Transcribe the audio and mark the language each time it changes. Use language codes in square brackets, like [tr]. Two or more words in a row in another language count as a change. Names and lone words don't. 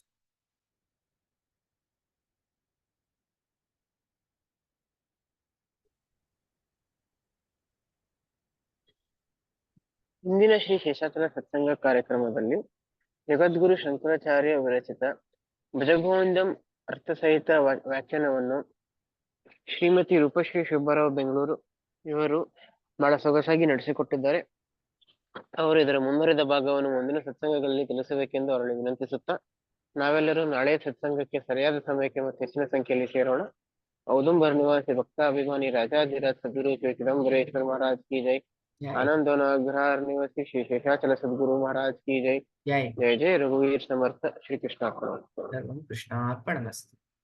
[kn] ಇಂದಿನ ಶ್ರೀ ಶೇಷಾಚಲ ಸತ್ಸಂಗ ಕಾರ್ಯಕ್ರಮದಲ್ಲಿ ಜಗದ್ಗುರು ಶಂಕರಾಚಾರ್ಯ ವಿರಚಿತ ಭಜಗೋವಿಂದಂ ಅರ್ಥಸಹಿತ ವ್ಯಾಖ್ಯಾನವನ್ನು ಶ್ರೀಮತಿ ರೂಪಶ್ರೀ ಶಿವರಾವ್ ಬೆಂಗಳೂರು ಇವರು ಬಹಳ ಸೊಗಸಾಗಿ ನಡೆಸಿಕೊಟ್ಟಿದ್ದಾರೆ. ಅವರು ಇದರ ಮುಂದುವರಿದ ಭಾಗವನ್ನು ಮುಂದಿನ ಸತ್ಸಂಗಗಳಲ್ಲಿ ತಿಳಿಸಬೇಕೆಂದು ಅವರಲ್ಲಿ ವಿನಂತಿಸುತ್ತಾ, ನಾವೆಲ್ಲರೂ ನಾಳೆಯ ಸತ್ಸಂಗಕ್ಕೆ ಸರಿಯಾದ ಸಮಯಕ್ಕೆ ಮತ್ತು ಹೆಚ್ಚಿನ ಸಂಖ್ಯೆಯಲ್ಲಿ ಸೇರೋಣ. [hi] औदुंबर निवासी भक्ताभिमानी राजाधिराज सद्गुरु श्री चिदंबरेश्वर महाराज की जय. आनंदवन अग्रहार निवासी श्री शेषाचल सद्गुरु महाराज की जय. ಜೈ. जय जय रघुवीर समर्थ. श्री कृष्णार्पण. [sa] ಸರ್ವಂ ಕೃಷ್ಣಾರ್ಪಣಮಸ್ತು.